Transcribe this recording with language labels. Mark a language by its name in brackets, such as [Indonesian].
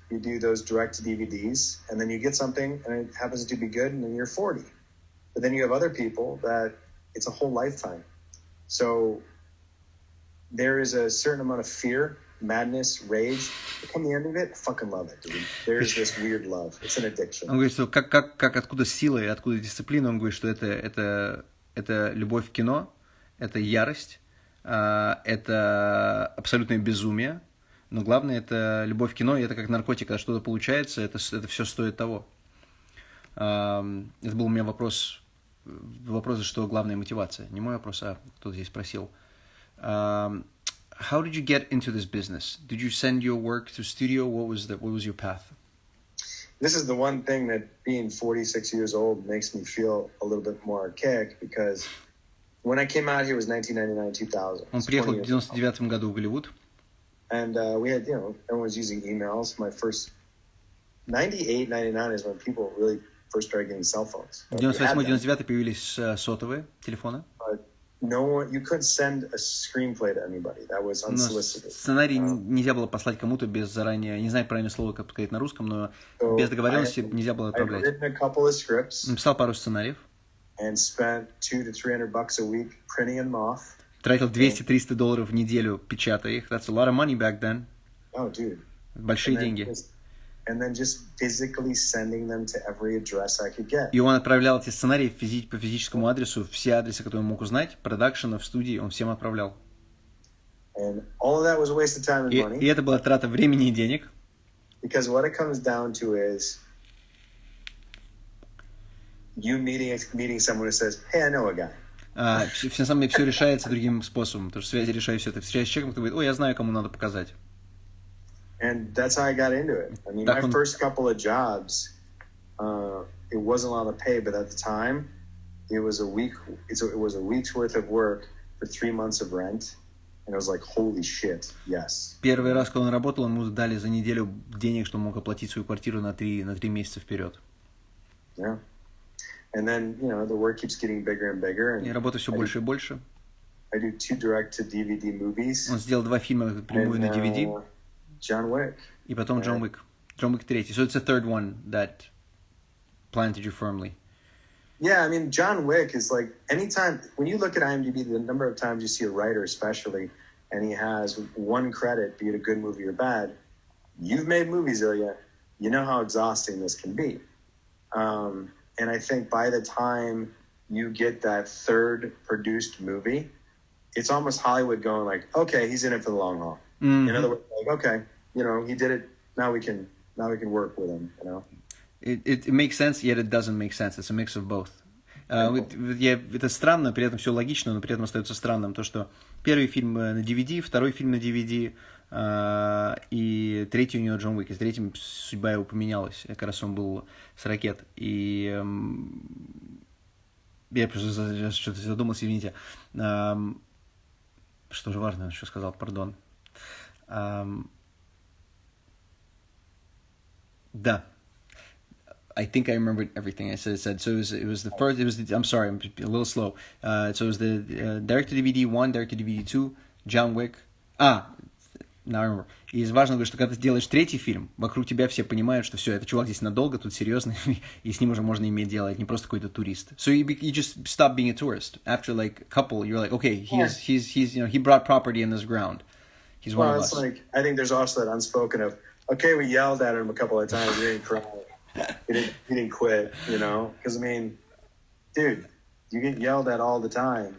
[English] You do those direct DVDs, and then you get something, and it happens to be good, and then you're 40. But then you have other people that it's a whole lifetime. So there is a certain amount of fear, madness, rage. But come the end of it, I fucking love it, dude. There's this weird love. It's an addiction. [Russian] Он говорит, что откуда сила и откуда дисциплина. Он говорит, что это любовь в кино, это ярость, это абсолютное безумие. Но главное, это любовь в кино, и это как наркотик. Когда что-то получается, это все стоит того. Это был у меня вопрос, что главная мотивация. Не мой вопрос, а кто-то здесь спросил. [English] How did you get into this business? Did you send your work to studio? What was your path? This is the one thing that being 46 years old makes me feel a little bit more archaic, because when I came out here it was 1999-2000. [Russian] Он приехал в 99 году в Голливуд. [English] And we had, everyone was using emails. My first 98, 99 is when people really first started getting cell phones. [Russian] В 98-99 появились сотовые телефоны. [English] You couldn't send a screenplay to anybody. That was unsolicited. [Russian] Сценарий нельзя было послать кому-то без заранее, не знаю правильное слово, как сказать на русском, но без договоренности нельзя было отправлять. [English] I've written a couple of scripts. [Russian] Написал пару сценариев. [English] And spent $200 to $300 a week printing them off. [Russian] Тратил $200-300 в неделю, печатая их. [English] That's a lot of money back then. Oh, dude. [Russian] Большие деньги. [English] and then just physically sending them to every address I could get. [Russian] И он отправлял эти сценарии по физическому адресу, все адресы, которые он мог узнать, продакшена, в студии, он всем отправлял. [English] And all of that was a waste of time and money. [Russian] И это была трата времени и денег. [English] Because what it comes down to is you meeting someone who says, hey, I know a guy. [Russian] На самом деле все решается другим способом, потому что связи решают все это. Встречаешься с человеком, который говорит, я знаю, кому надо показать. [English] And that's how I got into it. I mean, my first couple of jobs, it wasn't a lot of pay, but at the time, it was a week's worth of work for 3 months of rent. And I was like, holy shit, yes. [Russian] Первый раз, когда он работал, ему дали за неделю денег, чтобы он мог оплатить свою квартиру на 3 месяца вперед. [English] Yeah. And then, the work keeps getting bigger and bigger. And [Russian] и работа все больше и больше. [English] I do 2 direct-to-DVD movies. [Russian] Он сделал 2 фильма прямую на DVD. [English] John Wick. [Russian] И потом [English] John Wick. John Wick 3. So it's the third one that planted you firmly. Yeah, I mean, John Wick is like, anytime, when you look at IMDb, the number of times you see a writer especially, and he has 1 credit, be it a good movie or bad, you've made movies, Ilya. You know how exhausting this can be. And I think by the time you get that 3rd produced movie, it's almost Hollywood going like, okay, he's in it for the long haul. Mm-hmm. In other words, like, okay, he did it. Now we can work with him. It makes sense, yet it doesn't make sense. It's a mix of both. [Russian] Это странно, при этом все логично, но при этом остается странным то, что первый фильм на DVD, второй фильм на DVD, и третий у него Джон Уик. И с третьим судьба его поменялась. Как раз он был с ракет. И я просто что-то задумался, извините. Что же важно, что сказал, пардон. Да. [English] I think I remembered everything I said. So it was the first. I'm sorry, I'm a little slow. So it was the direct to DVD 1, direct to DVD 2, John Wick. Now I remember. [Russian] И важно, что когда ты делаешь третий фильм, вокруг тебя все понимают, что все, этот чувак здесь надолго, тут серьезный, и с ним уже можно иметь дело, это не просто какой-то турист. [English] So you just stop being a tourist. After like a couple, you're like, okay, he's he brought property in this ground. He's one of us. Like, I think there's also that unspoken of, okay, we yelled at him a couple of times, he didn't cry. He didn't quit, because I mean, dude, you get yelled at all the time.